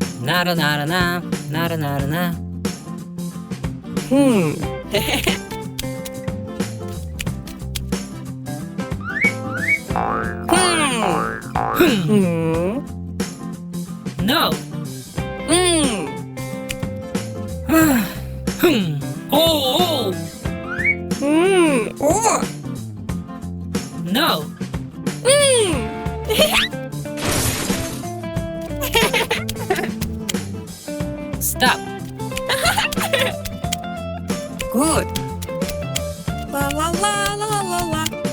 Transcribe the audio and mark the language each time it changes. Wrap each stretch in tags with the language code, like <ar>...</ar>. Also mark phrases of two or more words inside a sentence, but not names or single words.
<en>Nara nara na, nara nara na. No. Oh, oh. Oh. No. Stop. Good. La la la la la la.</en>